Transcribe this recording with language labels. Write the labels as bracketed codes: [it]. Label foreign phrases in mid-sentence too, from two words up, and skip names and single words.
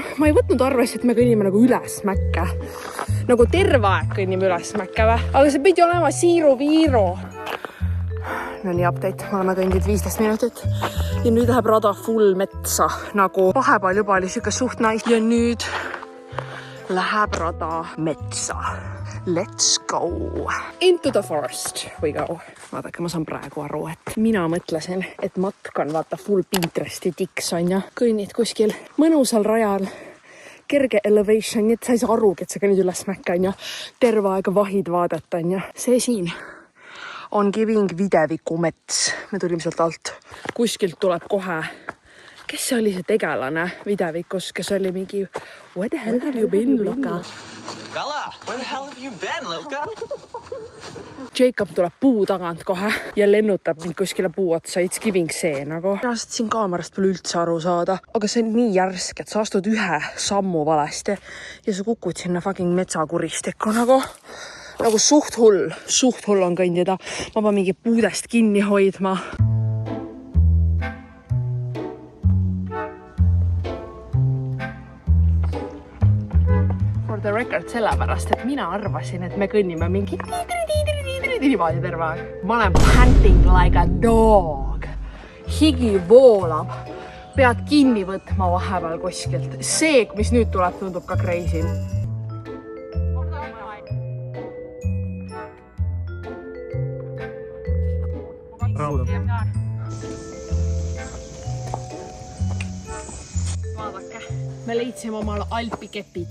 [et] Ma ei võtnud arvesse, et me kõnnime nagu üles mäkke. Nagu terve aeg kõnnime üles mäkke või? Aga see pidi olema siiru-viiru. No nii update, me oleme kõndid 15 minutit. Ja nüüd läheb rada full metsa. Nagu vahepeal juba oli siuke suht nice. Ja nüüd läheb rada metsa. [en] Let's go! Into the forest we go. [et] Vaadake, ma saan praegu aru, et mina mõtlesin, et matk on vaata full Pinteresti tiks on ja kõnnid kuskil mõnusal rajal. Kerge elevation, nii et sa ei saa arugi, et sa kõnnid üles mäkke on ja terve aega vahid vaadata on ja see siin on Giving Videviku mets. Me tulime sealt alt. Kuskilt tuleb kohe. Kes see oli see tegelane Videvikus, kes oli mingi [en] What the hell have you been, Luka? Bella, where the hell have you been, Luka? [et] Jacob tuleb puu tagant kohe ja lennutab mind kuskile puu otsa. [en] It's Giving [et] see nagu. Ma saad siin kaamerast pole üldse aru saada. Aga see on nii järsk, et sa astud ühe sammu valesti ja sa kukud sinna fucking metsakuristikku nagu suht hull on kõndida. Ma pean mingi puudest kinni hoidma. [en] For the record [et] sellepärast, et mina arvasin, et me kõnnime mingi niimoodi terve aeg. Ma olen [en] panting like a dog. [et] Higi voolab. Pead kinni võtma vahepeal kuskilt. See, mis nüüd tuleb, tundub ka crazy. Vaadake, me leidsime omal alpikepid.